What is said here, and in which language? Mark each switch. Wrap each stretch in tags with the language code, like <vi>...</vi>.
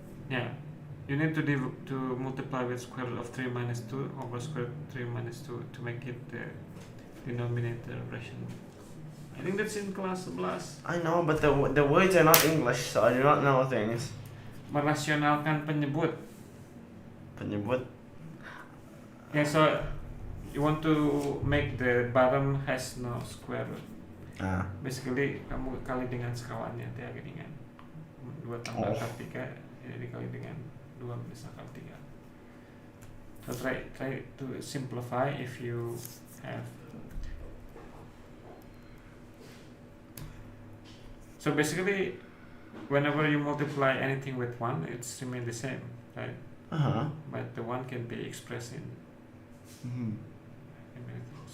<en>Yeah, you need to multiply with square root of 3 minus 2 over square root of 3 minus 2 to make it the denominator rational. I think that's in class 11. I know, but the words are not English, so I do not know things.</en> <id>Merasionalkan penyebut. Penyebut?</id> <en>Yeah, so you want to make the bottom has no square root.</en> <id>Basically kamu kali dengan sekawannya dia dengan 2 tambah akar 3 jadi dikali dengan 2 minus akar 3.</id> <en>So try to simplify if you have. So basically whenever you multiply anything with 1 it's remain the same, right? But the 1 can be expressed in many things.</en>